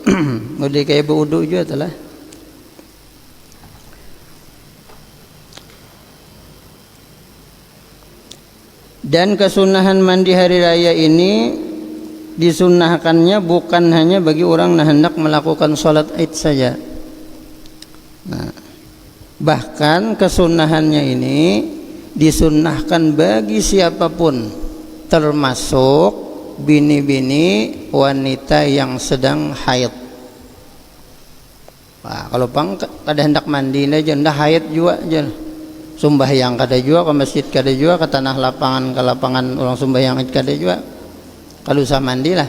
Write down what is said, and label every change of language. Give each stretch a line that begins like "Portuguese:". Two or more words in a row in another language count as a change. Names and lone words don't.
Indonesian: Udah kayak berwudu juga telah. Dan kesunahan mandi hari raya ini disunnahkannya bukan hanya bagi orang yang hendak melakukan sholat id saja. Nah, bahkan kesunahannya ini disunnahkan bagi siapapun, termasuk bini-bini wanita yang sedang haid.
Banjar: Nah, kalau pang kada hendak mandi aja, hendak haid juga aja. Sumbahyang kada juga ke masjid, kada juga ke tanah lapangan, ke lapangan orang sumbahyang id kada juga. Kalau usah mandi lah.